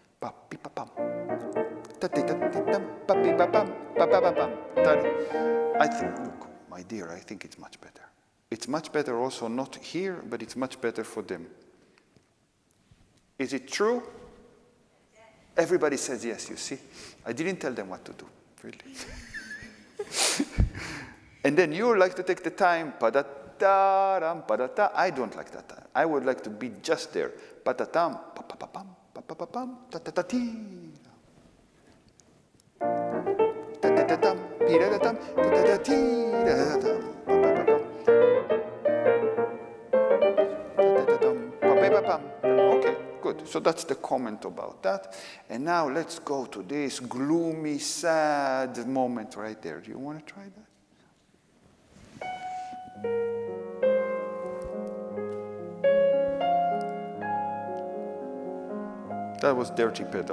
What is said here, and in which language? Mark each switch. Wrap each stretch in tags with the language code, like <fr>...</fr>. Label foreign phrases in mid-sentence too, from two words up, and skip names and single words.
<en>I think, look, my dear, I think it's much better. It's much better also not here, but it's much better for them. Is it true? Yes. Everybody says yes, you see. I didn't tell them what to do, really. And then you like to take the time, pa-da-da-ram, pa-da-da. I don't like that time. I would like to be just there. Pa-da-tam, pa-pa-pa-pam, pa-pa-pa-pam, ta-ta-ta-ti. Ta-ta-ta-tam, pi-da-da-tam, ta-ta-ta-ti, da-da-da-tam, pa-pa-pa-pam. Ta-ta-ta-tam, pa-pa-pa-pam. Okay, good. So that's the comment about that. And now let's go to this gloomy, sad moment right there. Do you want to try that? That was dirty pedal.</en>